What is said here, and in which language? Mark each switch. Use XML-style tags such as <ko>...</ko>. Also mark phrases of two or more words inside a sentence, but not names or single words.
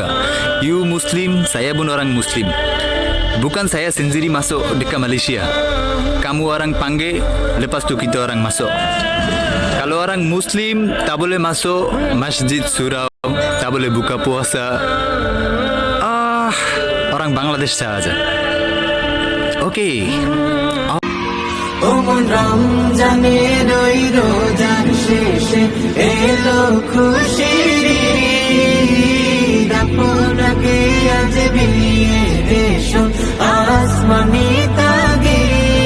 <ms>You Muslim, saya pun orang Muslim. Bukan saya sendiri masuk dekat Malaysia. Kamu orang panggil, lepas tu kita orang masuk. Kalau orang Muslim tak boleh masuk masjid surau, tak boleh buka puasa. Orang Bangladesh saja. Okey.</ms> <bn>ওমন রমজানের ওই রোজার শেষে এলো খুশির ঈদ। আপনাকে আজ বিলিয়ে এসো আসমানি তাগিদ।</bn>